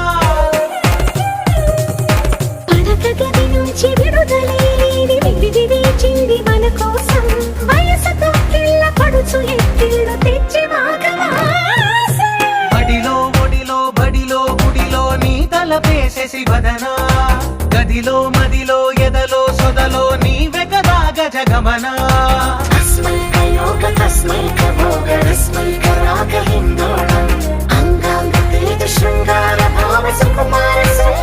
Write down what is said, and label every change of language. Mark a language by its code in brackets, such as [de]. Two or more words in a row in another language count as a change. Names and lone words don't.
[te] పడక గది నుంచి విడుదలేని విడిది వేచింది మన కోసం వయసుతో కిళ్ళ పడుచు ఎత్తిళ్ళు తెచ్చి మడిలో ఒడిలో బడిలో గుడిలో నీ తలపేసేసి వదనా గదిలో మదిలో ఎదలో సొదలో నీవే కదా గజగమనా [sa] तस्मैकयोग तस्मैक भोग रस्मैक राग हिन्दोळम् अंगांग तेज शृंगार भाव सुकुमार